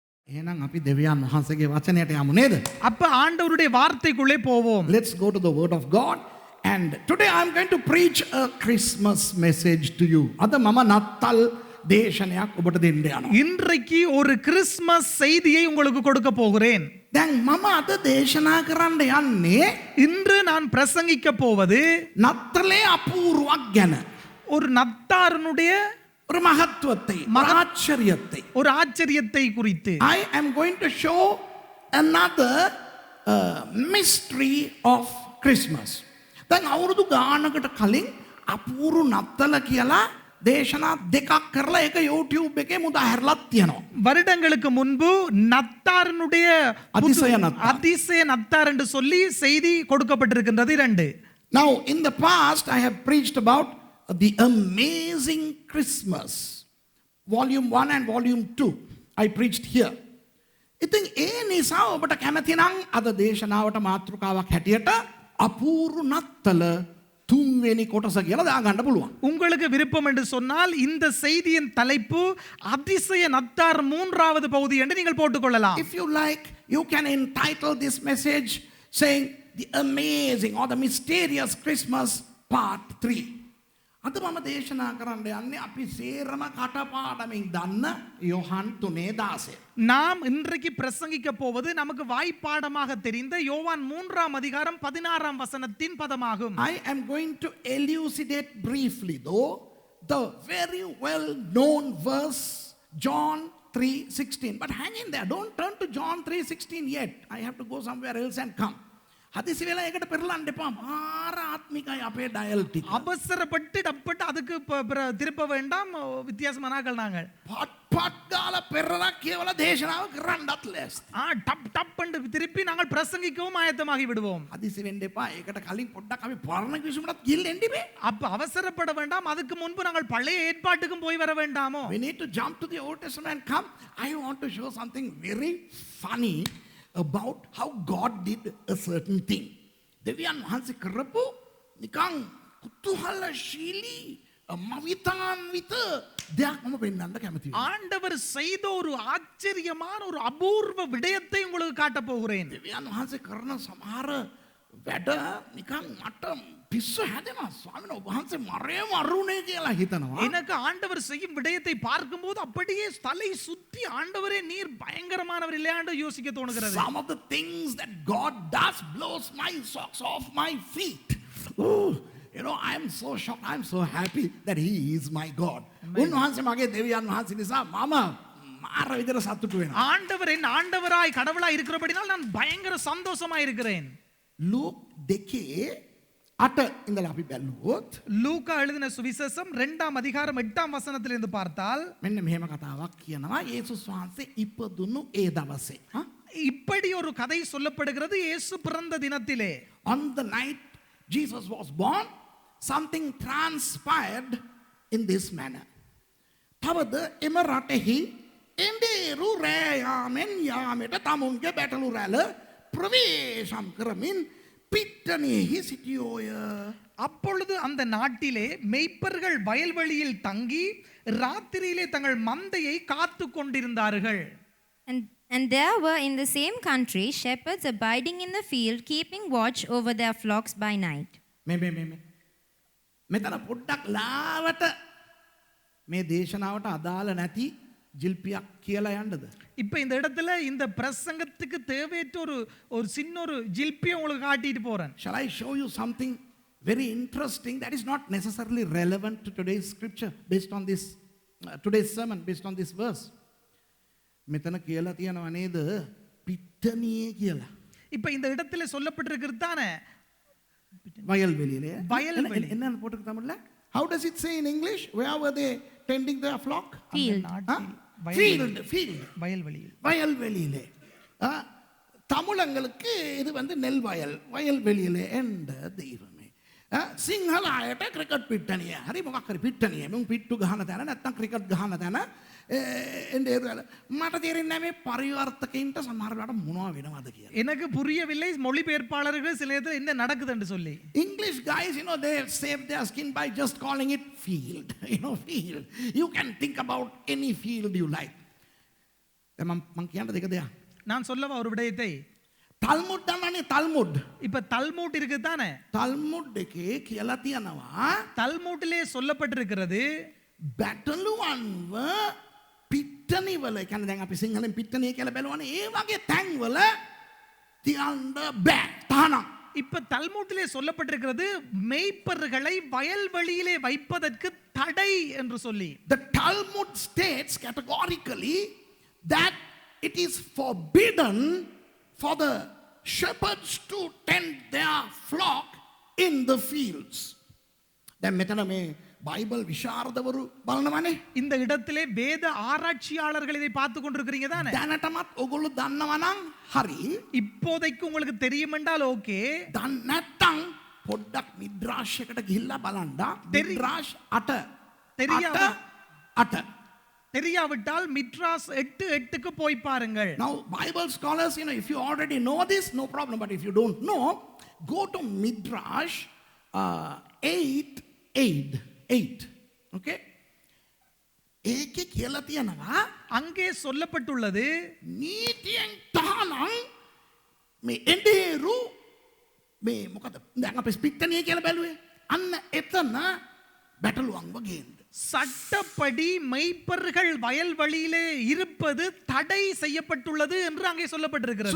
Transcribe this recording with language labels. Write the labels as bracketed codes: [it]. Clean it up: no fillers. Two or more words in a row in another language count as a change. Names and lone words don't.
[si] එහෙනම් අපි දෙවියන් වහන්සේගේ වචනයට යමු නේද? [ta] அப்ப ஆண்டவருடைய வார்த்தைக்குள்ளே போவோம். [en] Let's go to the word of God. And today I'm going to preach a Christmas message to you. [si] අද මම නත්තල් දේශනයක් ඔබට දෙන්න යනවා. [ta] இன்றைக்கு ஒரு கிறிஸ்மஸ் செய்தியை உங்களுக்கு கொடுக்க போகிறேன். [si] දැන් මම අද දේශනා කරන්න යන්නේ [ta] இன்று நான் பிரசங்கிக்க போவது [si] නත්තලේ අපූර්වක් ගැන. [ta] ஒரு நத்தாரனுடைய ஒரு மகத்துவத்தை, ஆச்சரியத்தை. ஒரு ஆச்சரியத்தை குறித்து. [en] I am going to show another mystery of Christmas. [si] දැන් අවුරුදු ගානකට කලින් අපූර්ව නත්තල කියලා දේශනා දෙකක් කරලා ඒක YouTube එකේ මුදා හැරලත් තියෙනවා. [ta] வருடங்களுக்கு முன்பு நத்தாரனுடைய அதிசய நத்தார் என்று சொல்லி செய்தி கொடுக்கப்பட்டிருக்கின்றது இரண்டு. [en] Now in the past I have preached about the amazing Christmas, volume 1 and volume 2. I preached here. [si] ඉතින් ඒ නිසා ඔබට කැමති නම් අද දේශනාවට මාතෘකාවක් හැටියට අපූර්ව නත්තල තුන්වෙනි කොටස කියලා දාගන්න පුළුවන්. [ta] உங்களுக்கு விருப்பம் என்று சொன்னால் இந்த செய்தியின் தலைப்பு அதிசய நத்தார் மூன்றாவது பகுதி என்று நீங்கள் போட்டுக்கொள்ளலாம். [en] If you like, you can entitle this message saying the amazing or the mysterious Christmas part 3. [si] අද මම දේශනා කරන්න යන්නේ අපි සේරම කටපාඩමින් දන්න யோவான் 3:16. [ta] நாம் இன்றைக்கு பிரசங்கிக்க போவது நமக்கு வாய்ப்பாடமாக தெரிந்த யோவான் 3ஆம் அதிகாரம் 16ஆம் வசனத்தின் பதமாகும். [en] I am going to elucidate briefly though the very well known verse John 3:16. But hang in there, don't turn to John 3:16 yet. I have to go somewhere else and come. [si] හදිසි වෙලා ඒකට පෙරලන්න එපා. මාර ආත්මිකයි අපේ ඩයල් ටික. [ta] அவசரப்பட்டு டப்பட்டு அதுக்கு திருப்ப வேண்டாம். வித்தியாசமானாக்கள் நாங்கள். [si] පට් ගාලා පෙරලා කියවලා දේශනාව කරන්නත් ලෑස්ති. [ta] டப் டப் என்று திருப்பி நாங்கள் பிரசங்கிக்கவும் ஆயத்தமாகி விடுவோம். [si] හදිසි වෙන්න එපා. ඒකට කලින් පොඩ්ඩක් අපි පරණ කිවිසුමටත් ගිහින් එන්න ඉබේ. [ta] அப்ப அவசரப்பட வேண்டாம். அதுக்கு முன்பு நாங்கள் பழைய ஏற்பாட்டுக்கும் போய் வர வேண்டாமோ? [en] We need to jump to the Old Testament and come. I want to show something very funny about how God did a certain thing. [si] දෙවියන් වහන්සේ කරපු නිකන් කුතුහලශීලී මවිතාන්විත දෙයක් මම පෙන්වන්න කැමතියි. [ta] ஆண்டவர் செய்த ஒரு ஆச்சரியமான ஒரு அபூர்வ விடயத்தை உங்களுக்கு காட்ட போகிறேன். [si] දෙවියන් වහන්සේ කරන සමහර වැඩ නිකන් මට පිස්සු හැදෙනවා. ස්වාමීන් වහන්සේ මරේ මරුනේ කියලා හිතනවා. [ta] எனக்கு ஆண்டவர் செய்யும் விடயத்தை பார்க்கும்போது அப்படியே தலை சுத்தி ஆண்டவரே நீர் பயங்கரமானவர் இல்லையான்னு யோசிக்க தோணுகிறது. [en] Some of the things that God does blows my socks off my feet. Ooh, you know, I am so shocked. I am so happy that he is my God. [si] උන්වහන්සේ මගේ දෙවියන් වහන්සේ නිසා මම මාර විදිහට සතුටු වෙනවා. [ta] ஆண்டவர் என் ஆண்டவராய் கடவுளாய் இருக்கிறபடினால் நான் பயங்கர சந்தோஷமாய் இருக்கிறேன். [si] ලූක් 2:8 ඉඳලා අපි බැලුවොත් [ta] லூக்கா எழுதின சுவிசேஷம் 2ஆம் அதிகாரம் 8ஆம் வசனத்திலிருந்து பார்த்தால் [si] මෙන්න මෙහෙම කතාවක් කියනවා. යේසුස් වහන්සේ ඉපදුණු ඒ දවසේ. [ta] இப்படி ஒரு கதை சொல்லப்படுகிறது. இயேசு பிறந்த தினத்திலே, [en] On the night Jesus was born, something transpired in this manner. [si] තවද එම රටෙහි එඬේරු රෑයාමෙන් යාමට තමුන්ගේ බැටළු රැළ ප්‍රවේශම් කරමින් පිට්ටනියෙහි සිටියෝය. [ta] அப்பொழுது அந்த நாட்டிலே மெய்ப்பர்கள் வயல்வெளியில் தங்கி ராத்திரியிலே தங்கள் மந்தையை காத்து கொண்டிருந்தார்கள். [en] And there were in the same country shepherds abiding in the field, keeping watch over their flocks by night. [si] මෙතන පොඩ්ඩක් ලාවට මේ දේශනාවට අදාළ නැති ජිල්පියක් කියලා යන්නද? [ta] இப்ப இந்த இடத்துல இந்த பிரசங்கத்துக்கு தேவையற்ற ஒரு சின்ன ஒரு ஜில்பியை உங்களுக்கு காட்டிட்டு போறேன். [en] Shall I show you something very interesting that is not necessarily relevant to today's scripture based on this today's sermon based on this verse? [si] මෙතන කියලා තියෙනවා නේද පිට්ටනියේ කියලා. [ta] இப்ப இந்த இடத்துல சொல்லப்பட்டிருக்கிறது தானே வயல்வெளியிலே. வயல்வெளி. என்ன போட்டுருக்கு தமிழ்ல? [en] How does it say in English? Where were they tending their flock? Field. Field. [ta] வயல்வெளியில். வயல்வெளியிலே. தமிழங்களுக்கு இது வந்து நெல் வயல்வெளியிலே என்ற தெய்வமே. [si] සිංහල අයට ක්‍රිකට් පිට්ටනිය. හරි මොකක් හරි පිට්ටනිය. මම පිට්ටු ගහන තැන නැත්තම් ක්‍රිකට් ගහන තැන මට තේරෙන්නේ නැහැ මේ පරිවර්තකයින්ට සමහර වෙලාවට මොනවා වෙනවද කියලා. [ta] எனக்கு புரியவில்லை மொழிபெயர்ப்பாளர்கள் சில நேரத்தில் என்ன நடக்குதுன்னு சொல்லி. [en] English guys, you know, they save their skin by just calling it field. You know, field. You can think about any field you like. [si] මං කියන්න දෙක දෙයක්. [ta] நான் சொல்லவா ஒரு விடயத்தை? [si] තල්මුඩ් දන්නවනේ තල්මුඩ්. [ta] இப்ப தல்மூட் இருக்கு தானே? [si] තල්මුඩ් එකේ කියලා තියෙනවා [ta] தல்மூட்டிலே சொல்லப்பட்டிருக்கிறது [si] බැටළුවන්ව පිට්ටනිවල කියන්නේ දැන් අපි සිංහලෙන් පිට්ටනිය කියලා බැලුවනේ ඒ වගේ තැන්වල තියන්න බෑ තහනම්. [ta] இப்ப தல்மூட்டிலே சொல்லப்பட்டிருக்கிறது மேய்ப்பர்களை வயல்வெளியிலே வைப்பதற்கு தடை என்று சொல்லி. [en] The Talmud states categorically that it is forbidden for the shepherds to tend their flock in the fields. [si] දැන් මෙතන මේ බයිබල් විශාරදවරු බලනවනේ. [ta] இந்த இடத்திலே வேத ஆராய்ச்சியாளர்கள் இதை பார்த்து கொண்டிருக்கிறீங்க தானே? [si] දැනටමත් ඔගොල්ලෝ දන්නවා නම් හරි. [ta] இப்போதைக்கு உங்களுக்கு தெரியும் என்றால் ஓகே. [si] දන්නේ නැත්තම් පොඩ්ඩක් මිද්‍රාෂ් එකට ගිහිල්ලා බලන්න. මිද්‍රාෂ් 8 [ta] தெரியாவிட்டால் மிட்ராஸ் 8:8க்கு போய் பாருங்கள். [en] Now Bible scholars, if you already know this, no problem, but if you don't know, go to Midrash 8:8. [si] Okay? ඒකේ කියලා තියෙනවා [ta] அங்கே சொல்லப்பட்டுள்ளது [si] නීතියෙන් තහනම් මේ එඬේරු මේ මොකද දැන් අපි පිට්ටනිය කියලා බැලුවේ අන්න එතන බැටළුවන්ව ගේන්න. [ta] சட்டப்படி மெய்ப்பர்கள் வயல்வெளியிலே இருப்பது தடை செய்யப்பட்டுள்ளது என்று அங்கே சொல்லப்பட்டிருக்கிறது.